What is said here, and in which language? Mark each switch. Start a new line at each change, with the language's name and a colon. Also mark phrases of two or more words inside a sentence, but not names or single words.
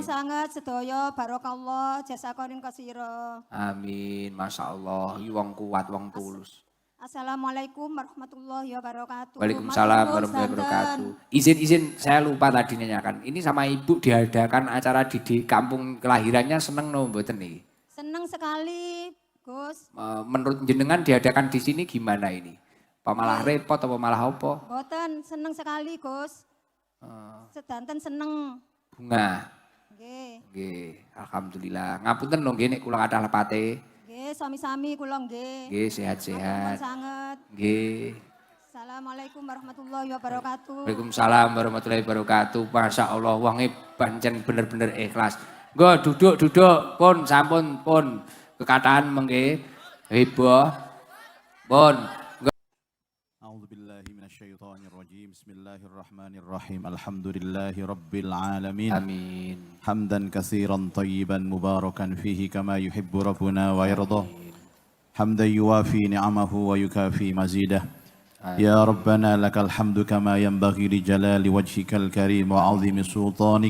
Javanese: sangat sedaya
Arabic: بارك الله جزاك الله كثيرا. آمين. ما شاء الله.
Javanese: Ini wong kuat, wong tulus.
Arabic: السلام عليكم ورحمة الله وبركاته. Waalaikumsalam
Javanese: Matur nuwun
Arabic: ورحمة الله وبركاته.
Javanese: santen.
Indonesian: Izin-izin saya lupa tadi nanyakan. Ini sama ibu diadakan acara di kampung kelahirannya
Javanese: seneng no mboten
Indonesian: nih? Seneng sekali, Gus. Menurut jenengan diadakan di sini gimana ini? Apa malah repot apa malah apa?
Javanese: Boten seneng sekali, Gus. Sedanten seneng. Bunga. Nggih. Nggih, alhamdulillah. Ngapunten lho nggih nek kula kathah lepate. Nggih, sami-sami kula nggih. Nggih, Matur nuwun sehat-sehat. sanget. Nggih.
Arabic: السلام عليكم ورحمة الله وبركاته. وعليكم السلام ورحمة الله وبركاته. ما شاء الله,
Javanese: wonge pancen bener-bener ikhlas. Nggo duduk, pun sampun pun kekataan mengke heboh. Pun
Arabic: أعوذ بالله من الشيطان الرجيم بسم الله الرحمن الرحيم الحمد لله رب العالمين amin. حمدا كثيرا طيبا مباركا فيه كما يحب ربنا ويرضى حمدا يوافي نعمه ويكافي مزيده يا ربنا لك الحمد كما ينبغي لجلال وجهك الكريم وعظيم سلطانك